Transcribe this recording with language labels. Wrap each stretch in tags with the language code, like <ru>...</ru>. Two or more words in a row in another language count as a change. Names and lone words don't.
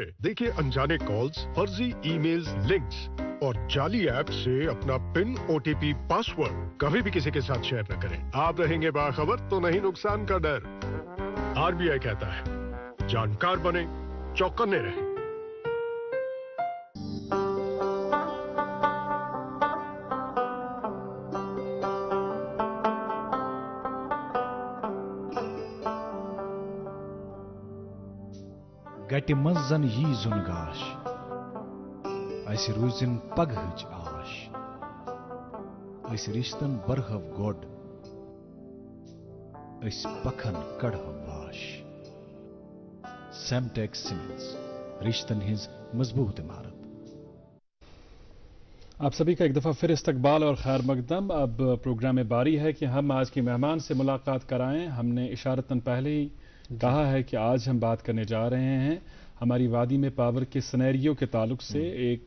<ur>دیکھیے انجانے کالز، فرضی ای میلز، لنکس اور جعلی ایپ سے اپنا پن، OTP، پاسورڈ کبھی بھی کسی کے ساتھ شیئر نہ کریں. آپ رہیں گے باخبر تو نہیں نقصان کا ڈر. RBI کہتا ہے جانکار بنے، چوکنے رہیں.</ur> <ks>گٹہِ منٛز زن یی زُن گاش، اسہِ روٗزِن پگہٕچ آش. أسۍ رِشتن برہو گۄڈ، أسۍ پکھن کڑہو واش. سیمٹیکس سیمنٹس، رشتن ہٕنٛز مضبوط عمارت.</ks> <ur>آپ سبھی کا ایک دفعہ پھر استقبال اور خیر مقدم. اب پروگرام میں باری ہے کہ ہم آج کے مہمان سے ملاقات کرائیں. ہم نے اشارتاً پہلے ہی کہا ہے کہ آج ہم بات کرنے جا رہے ہیں ہماری وادی میں پاور کے سینیریو کے تعلق سے ایک</ur>